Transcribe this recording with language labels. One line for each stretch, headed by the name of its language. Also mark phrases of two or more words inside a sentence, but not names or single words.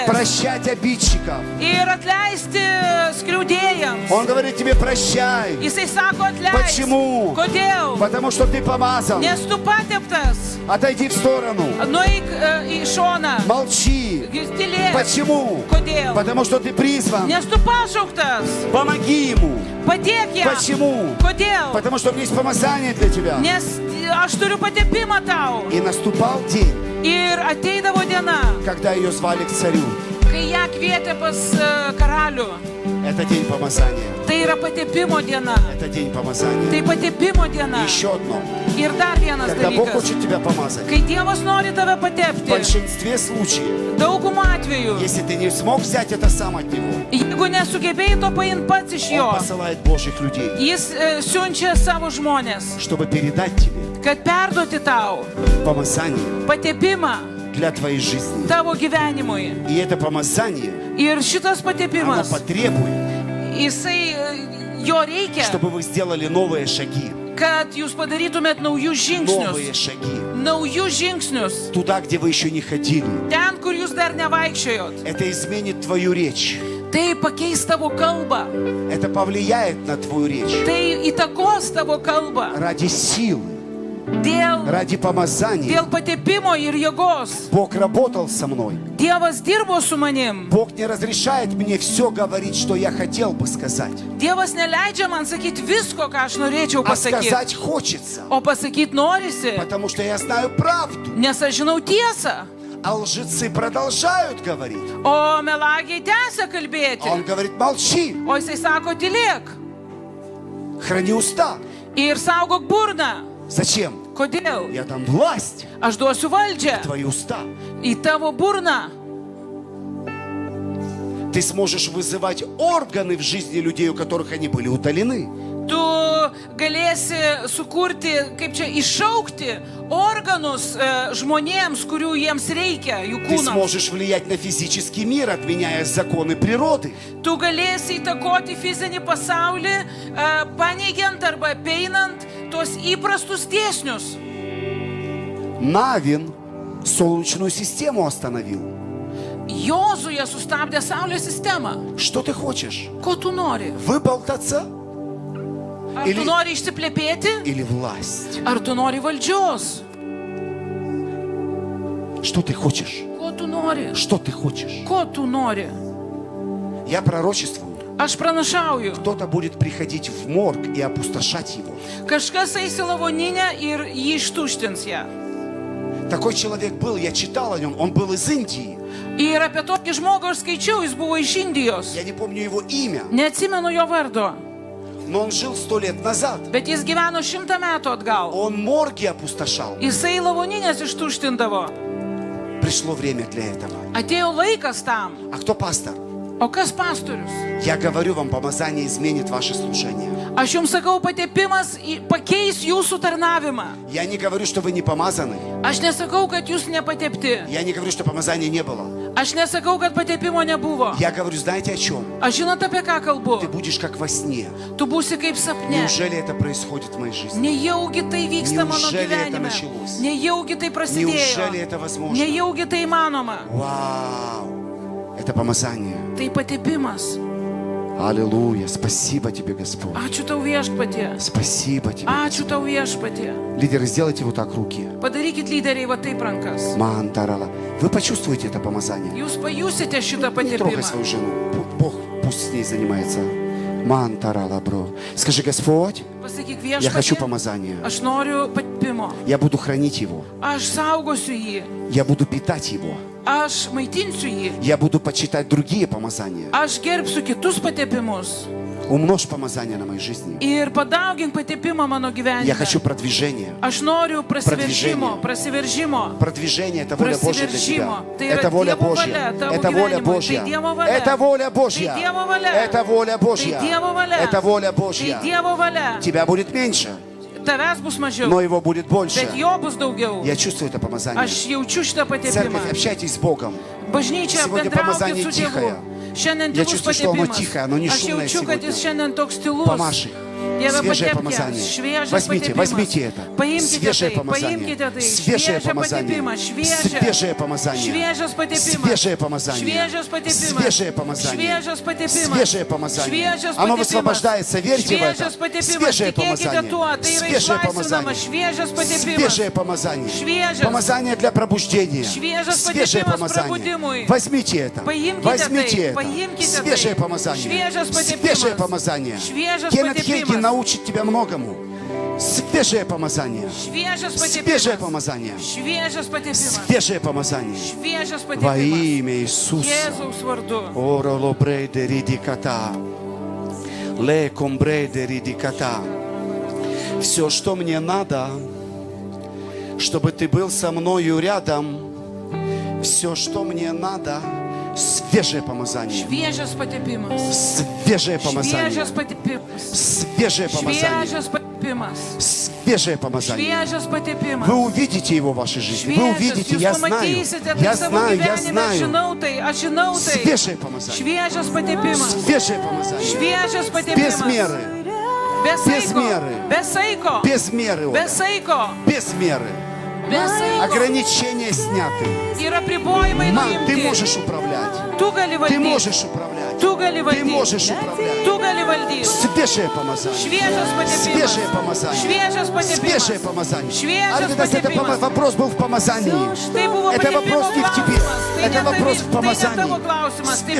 Russian: Прощать обидчиков.
Lithuanian: ir atleisti skriaudėjams.
Russian: Он говорит тебе прощай.
Lithuanian: Jisai sako atleisk.
Russian: Почему?
Lithuanian: Kodėl?
Russian: Потому что ты помазан.
Lithuanian: Nes tu pateptas.
Russian: Отойди в сторону.
Lithuanian: Nueik į šoną.
Russian: Молчи.
Lithuanian: Tylėk.
Russian: Почему?
Lithuanian: Kodėl?
Russian: Потому что ты призван.
Lithuanian: Nes tu pašauktas.
Russian: Помоги ему.
Lithuanian: Padėk jam.
Russian: Почему?
Lithuanian: Kodėl?
Russian: Потому что у меня есть помазание для тебя.
Lithuanian: Nes aš turiu patepimą tau.
Russian: И наступал день,
Lithuanian: Ir ateidavo diena,
Russian: когда ее звали к царю.
Lithuanian: kai ją kvietė pas karalių.
Russian: Это день помазания.
Lithuanian: Tai yra patepimo diena.
Russian: Это день помазания.
Lithuanian: Tai patepimo diena.
Russian: Еще одно.
Lithuanian: Ir dar vienas
Russian: Когда Бог
Lithuanian: dalykas.
Russian: хочет тебя помазать,
Lithuanian: Kai Dievas nori tave
Russian: в
Lithuanian: patepti,
Russian: большинстве случаев,
Lithuanian: daugumą atvejų,
Russian: если ты не смог взять это сам от Него,
Lithuanian: jeigu nesugebėjai to paimti pats iš jo,
Russian: Он посылает Божьих людей,
Lithuanian: jis siunčia savo žmonės,
Russian: чтобы передать тебе
Lithuanian: kad perduoti tau
Russian: помазание
Lithuanian: patepimą
Russian: для твоей жизни.
Lithuanian: tavo gyvenimui.
Russian: И это помазание,
Lithuanian: Ir šitas
Russian: оно
Lithuanian: patepimas,
Russian: потребует,
Lithuanian: jisai, jo reikia,
Russian: чтобы вы сделали новые шаги.
Lithuanian: kad jūs padarytumėt naujus
Russian: новые
Lithuanian: žingsnius.
Russian: шаги.
Lithuanian: Naujus žingsnius.
Russian: Туда, где вы еще не ходили.
Lithuanian: Ten, kur jūs dar nevaikščiojot.
Russian: Это изменит твою речь.
Lithuanian: Tai pakeis tavo kalbą.
Russian: Это повлияет на твою речь.
Lithuanian: Tai įtakos tavo kalbą.
Russian: Ради силы,
Lithuanian: Dėl
Russian: ради помазания.
Lithuanian: patepimo ir jėgos.
Russian: Бог работал со мной.
Lithuanian: Dievas dirbo su manim.
Russian: Бог не разрешает мне все говорить, что я хотел бы сказать.
Lithuanian: Dievas neleidžia man sakyti visko, ką aš norėčiau
Russian: А
Lithuanian: pasakyti.
Russian: сказать хочется.
Lithuanian: O pasakyti norisi,
Russian: Потому что я знаю правду.
Lithuanian: nes aš žinau tiesą.
Russian: А лжецы продолжают говорить.
Lithuanian: O melagiai tęsia
Russian: А
Lithuanian: kalbėti.
Russian: он говорит, молчи,
Lithuanian: O jisai sako, tylėk.
Russian: храни уста.
Lithuanian: Ir saugok burną.
Russian: Зачем?
Lithuanian: Kodėl?
Russian: Я дам власть
Lithuanian: Aš duosiu valdžią
Russian: в твои уста.
Lithuanian: į tavo burną.
Russian: Ты сможешь вызывать органы в жизни людей, у которых они были удалены.
Lithuanian: Tu galėsi sukurti, kaip čia, iššaukti organus žmonėms, kurių jiems reikia, jų
Russian: Ты
Lithuanian: kūnams.
Russian: сможешь влиять на физический мир, отменяя законы природы.
Lithuanian: Tu galėsi įtakoti fizinį pasaulį, paneigiant arba peinant tuos įprastus dėsnius.
Russian: Навин солнечную систему остановил.
Lithuanian: Jozuė sustabdė Saulės sistemą.
Russian: Что ты хочешь?
Lithuanian: Ko tu nori?
Russian: Выболтаться
Lithuanian: Ar
Russian: Или-
Lithuanian: tu nori išsiplepėti?
Russian: или власть?
Lithuanian: Ar tu nori valdžios?
Russian: Что ты хочешь?
Lithuanian: Ko tu nori?
Russian: Что ты хочешь?
Lithuanian: Ko tu nori?
Russian: Я пророчествую.
Lithuanian: Aš pranašauju.
Russian: Кто-то будет приходить в морг и опустошать его.
Lithuanian: Kažkas eis į lavoninę ir jį ištuštins ją.
Russian: Такой человек был, я читал о нем, он был из Индии.
Lithuanian: Ir apie tokį žmogų aš skaičiau, jis buvo iš Indijos.
Russian: Я не помню его имя,
Lithuanian: Neatsimenu jo vardo,
Russian: но он жил 100 лет назад.
Lithuanian: bet jis gyveno 100 metų atgal.
Russian: Он морги опустошал.
Lithuanian: Jisai lavoninės ištuštindavo.
Russian: Пришло время для этого.
Lithuanian: Atėjo laikas tam.
Russian: А кто пастор?
Lithuanian: O kas pastorius?
Russian: Я говорю вам, помазание изменит ваше служение.
Lithuanian: Aš jums sakau, patepimas pakeis jūsų tarnavimą.
Russian: Я не говорю, что вы не помазаны.
Lithuanian: Aš nesakau, kad jūs nepatepti.
Russian: Я не говорю, что помазания не было.
Lithuanian: Aš nesakau, kad patepimo nebuvo.
Russian: Я говорю, знаете о чем?
Lithuanian: Aš žinot, apie ką kalbu.
Russian: Ты будешь как во сне.
Lithuanian: Tu būsi kaip sapne.
Russian: Неужели это происходит в моей жизни?
Lithuanian: Nejaugi tai vyksta mano
Russian: Неужели это
Lithuanian: gyvenime.
Russian: началось?
Lithuanian: Nejaugi tai prasidėjo.
Russian: Неужели это возможно?
Lithuanian: Nejaugi tai įmanoma.
Russian: Вау! Это помазание.
Lithuanian: Tai patepimas.
Russian: Аллилуйя. Спасибо тебе, Господь.
Lithuanian: Ačiū tau viešpatie.
Russian: Спасибо тебе.
Lithuanian: Ačiū tau viešpatie.
Russian: Лидеры, сделайте вот так руки.
Lithuanian: Padarykit lyderiai va taip rankas. Мантарала.
Russian: Вы почувствуете это помазание?
Lithuanian: Jūs pajusite šitą
Russian: Не трогай свою
Lithuanian: patepimą.
Russian: жену. Бог пусть с ней занимается. Мантарала, бро. Скажи, Господь,
Lithuanian: Pasakyk
Russian: я хочу
Lithuanian: viešpatie.
Russian: помазания.
Lithuanian: Aš noriu patepimo.
Russian: Я буду хранить его.
Lithuanian: Aš saugosiu jį.
Russian: Я буду питать его.
Lithuanian: Aš maitinsiu jį.
Russian: Я буду почитать другие помазания.
Lithuanian: Aš gerbsiu kitus patepimus.
Russian: Умножь помазание на моей жизни.
Lithuanian: Ir padaugink patepimą mano gyvenime.
Russian: Я хочу продвижения.
Lithuanian: Aš noriu prasiveržimo.
Russian: Продвижение – это воля Божья для тебя.
Lithuanian: Tai yra
Russian: Это воля
Lithuanian: Dievo
Russian: Божья.
Lithuanian: valia tavo
Russian: Это воля
Lithuanian: gyvenimui.
Russian: Божья.
Lithuanian: Tai Dievo valia.
Russian: Это воля Божья.
Lithuanian: Tai Dievo valia.
Russian: Это воля Божья.
Lithuanian: Tai Dievo valia.
Russian: Это воля Божья.
Lithuanian: Tai Dievo valia.
Russian: Тебя будет меньше,
Lithuanian: Tavęs bus mažiau,
Russian: но его будет больше.
Lithuanian: bet jo bus daugiau.
Russian: Я чувствую это помазание.
Lithuanian: Aš jaučiu šitą patepimą.
Russian: Церковь, общайтесь с Богом.
Lithuanian: Bažnyčia,
Russian: Сегодня
Lithuanian: bendraukit
Russian: помазание
Lithuanian: su
Russian: тихое.
Lithuanian: Dievu. Šiandien
Russian: Я
Lithuanian: tylus
Russian: чувствую, что оно
Lithuanian: patepimas.
Russian: тихое, оно не
Lithuanian: Aš
Russian: шумное
Lithuanian: jaučiu, kad
Russian: сегодня.
Lithuanian: jis šiandien toks tylus.
Russian: Помажь их.
Lithuanian: Dieve,
Russian: Свежее
Lithuanian: patepk
Russian: помазание.
Lithuanian: jas. Šviežias
Russian: Возьмите,
Lithuanian: patepimas.
Russian: возьмите это.
Lithuanian: Paimkite
Russian: Свежее
Lithuanian: tai,
Russian: помазание.
Lithuanian: paimkite tai.
Russian: Свежее
Lithuanian: Šviežią
Russian: помазание.
Lithuanian: patepimą, šviežią.
Russian: Свежее помазание.
Lithuanian: Šviežias patepimas.
Russian: Свежее помазание.
Lithuanian: Šviežias patepimas.
Russian: Свежее помазание.
Lithuanian: Šviežias patepimas.
Russian: Свежее помазание.
Lithuanian: Šviežias
Russian: Оно
Lithuanian: patepimas.
Russian: высвобождается, верьте в это.
Lithuanian: Šviežias patepimas.
Russian: Свежее
Lithuanian: Tikėkite tuo,
Russian: помазание.
Lithuanian: tai yra
Russian: Свежее
Lithuanian: išlaisvinama.
Russian: помазание.
Lithuanian: Šviežias patepimas.
Russian: Свежее помазание.
Lithuanian: Šviežias.
Russian: Помазание для пробуждения.
Lithuanian: Šviežias
Russian: Свежее
Lithuanian: patepimas
Russian: помазание.
Lithuanian: prabudimui.
Russian: Возьмите это.
Lithuanian: Paimkite
Russian: Возьмите
Lithuanian: tai,
Russian: это.
Lithuanian: paimkite
Russian: Свежее
Lithuanian: tai.
Russian: помазание.
Lithuanian: Šviežias patepimas.
Russian: Свежее помазание.
Lithuanian: Šviežias
Russian: Кеннет
Lithuanian: patepimas.
Russian: Хейген научит тебя многому. Свежее помазание.
Lithuanian: Šviežias
Russian: Свежее
Lithuanian: patepimas.
Russian: помазание.
Lithuanian: Šviežias patepimas.
Russian: Свежее помазание.
Lithuanian: Šviežias
Russian: Во
Lithuanian: patepimas.
Russian: имя Иисуса.
Lithuanian: Jėzaus vardu. Ороло брейдери диката. Леком брейдери диката.
Russian: Все, что мне надо, чтобы ты был со мною рядом. Все, что мне надо, свежее помазание.
Lithuanian: Šviežias patepimas.
Russian: Свежее помазание.
Lithuanian: Šviežias patepimas.
Russian: Свежее помазание.
Lithuanian: Šviežias patepimas.
Russian: Свежее помазание.
Lithuanian: Šviežias patepimas.
Russian: Вы увидите его в вашей жизни. Вы
Lithuanian: Šviežias,
Russian: увидите,
Lithuanian: jūs
Russian: я знаю.
Lithuanian: pamatysite tai
Russian: Я
Lithuanian: savo
Russian: знаю, я
Lithuanian: gyvenime, aš
Russian: знаю.
Lithuanian: žinau tai, aš žinau tai.
Russian: Свежее помазание.
Lithuanian: Šviežias patepimas.
Russian: Свежее помазание.
Lithuanian: Šviežias
Russian: Без
Lithuanian: patepimas.
Russian: меры. Без Без
Lithuanian: saiko.
Russian: меры.
Lithuanian: Без saiko.
Russian: Без меры, Оля.
Lithuanian: Без saiko.
Russian: Без меры.
Lithuanian: Без saiko.
Russian: Ограничения сняты.
Lithuanian: Ir apribojimai
Russian: Мам, ты
Lithuanian: nuimti.
Russian: можешь управлять.
Lithuanian: Tu gali
Russian: Ты
Lithuanian: valdyti.
Russian: можешь управлять.
Lithuanian: Tu gali
Russian: Ты
Lithuanian: valdyti.
Russian: можешь управлять.
Lithuanian: Tu gali valdyti.
Russian: Свежее помазание.
Lithuanian: Šviežias patepimas.
Russian: Свежее помазание.
Lithuanian: Šviežias patepimas.
Russian: Свежее помазание.
Lithuanian: Šviežias
Russian: Альбинас, это
Lithuanian: patepimas.
Russian: вопрос был в помазании.
Lithuanian: Tai buvo
Russian: Это
Lithuanian: patepimo
Russian: вопрос не в тебе.
Lithuanian: klausimas. Tai
Russian: Это
Lithuanian: ne
Russian: вопрос
Lithuanian: tavi-
Russian: в
Lithuanian: tai ne tavo
Russian: помазании.
Lithuanian: klausimas. Tai